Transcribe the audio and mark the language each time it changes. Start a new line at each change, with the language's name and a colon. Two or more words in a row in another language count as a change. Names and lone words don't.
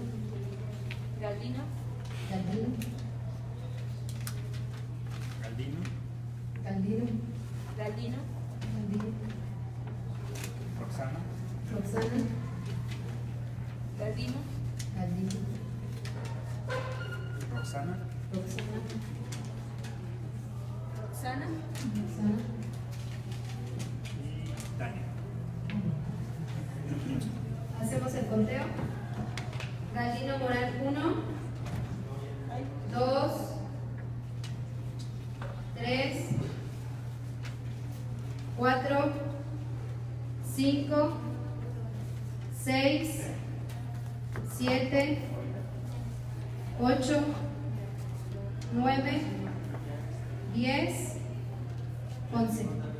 Spanish: Galdino. Galdino. Galdino. Galdino. Galdino. Galdino. Roxana. Roxana. Galdino. Galdino. Roxana. Roxana. Roxana. Roxana. Y Tania. Hacemos el conteo. Galdino Morán 1, 2, 3, 4, 5, 6, 7, 8, 9, 10, 11.